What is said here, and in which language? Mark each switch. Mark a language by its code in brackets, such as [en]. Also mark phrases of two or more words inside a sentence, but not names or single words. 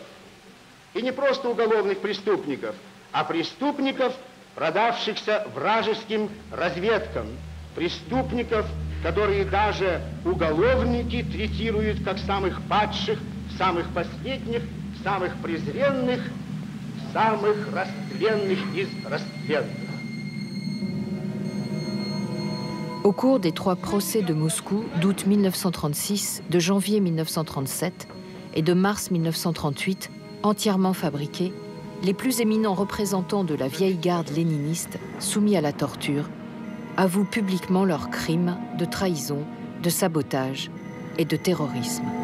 [ru] И не просто уголовных преступников, а преступников, продавшихся вражеским разведкам, преступников, которые даже уголовники третируют как самых падших, самых последних, самых презренных, самых растленных из растленных. [fr] Au cours des 3 procès de Moscou d'août 1936, de janvier 1937 et de mars 1938, entièrement fabriqués, les plus éminents représentants de la vieille garde léniniste, soumis à la torture, avouent publiquement leurs crimes de trahison, de sabotage et de terrorisme.